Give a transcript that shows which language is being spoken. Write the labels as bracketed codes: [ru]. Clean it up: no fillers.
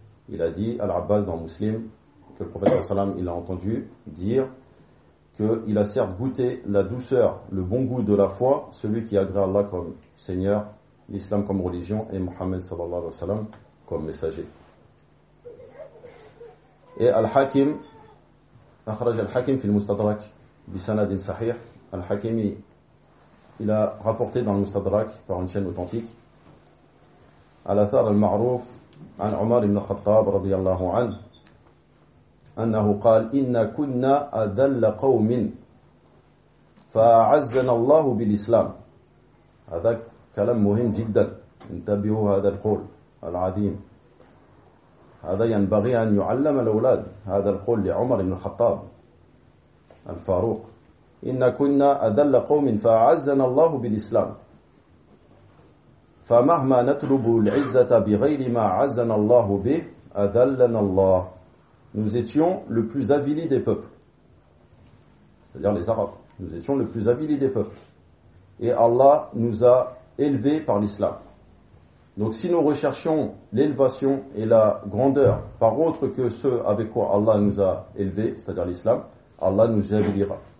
[fr] Il a dit, Al-Abbas dans Muslim, que le prophète sallam, il a entendu dire qu'il a certes goûté la douceur, le bon goût de la foi, celui qui agrée Allah comme Seigneur, l'islam comme religion et Muhammad صلى الله عليه وسلم comme messager. Et Al-Hakim, [ar] أخرج Al-Hakim في المستدرك بسند صحيح الحكيمي. [fr] Il a rapporté dans le Mustadrak par une chaîne authentique [ar] على أثر المعروف عن عمر بن الخطاب رضي الله عنه أنه قال إن كنا أذل قوم فأعزنا الله بالإسلام. هذا كلام مهم جدا، انتبهوا هذا القول العظيم، هذا ينبغي أن يعلم الأولاد، هذا القول لعمر بن الخطاب الفاروق. إن كنا أذل قوم فأعزنا الله بالإسلام، فمهما نطلب العزة بغير ما عزنا الله به أذلنا الله. [fr] Nous étions le plus avili des peuples. C'est-à-dire les Arabes. Nous étions le plus avili des peuples. Et Allah nous a élevés par l'islam. Donc si nous recherchions l'élévation et la grandeur par autre que ce avec quoi Allah nous a élevés, c'est-à-dire l'islam, Allah nous avilira.